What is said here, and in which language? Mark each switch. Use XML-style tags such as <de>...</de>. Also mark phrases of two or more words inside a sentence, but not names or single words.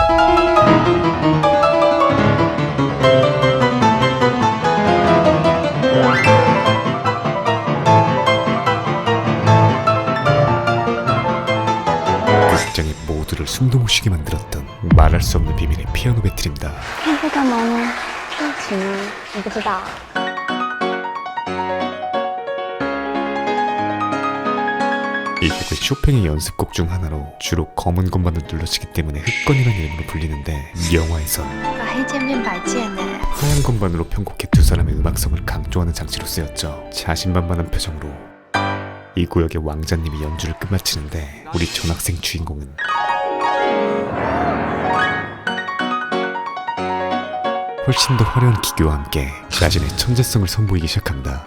<ko>극장의 모두를 숨도 못 쉬게 만들었던 말할 수 없는 비밀의 피아노 배틀입니다.</ko> <zh>看这干嘛呢？练琴啊？你不知道？</zh> <ko>이 곡은 쇼팽의 연습곡 중 하나로 주로 검은 건반을 눌러치기 때문에 흑건이라는 이름으로 불리는데, 영화에선</ko> <zh>把黑键变白键呢？</zh> <ko>하얀 건반으로 편곡해 두 사람의 음악성을 강조하는 장치로 쓰였죠. 자신만만한 표정으로 이 구역의 왕자님이 연주를 끝마치는데, 우리 전학생 주인공은 훨씬 더 화려한 기교와 함께 자신의 천재성을 선보이기 시작합니다.</ko>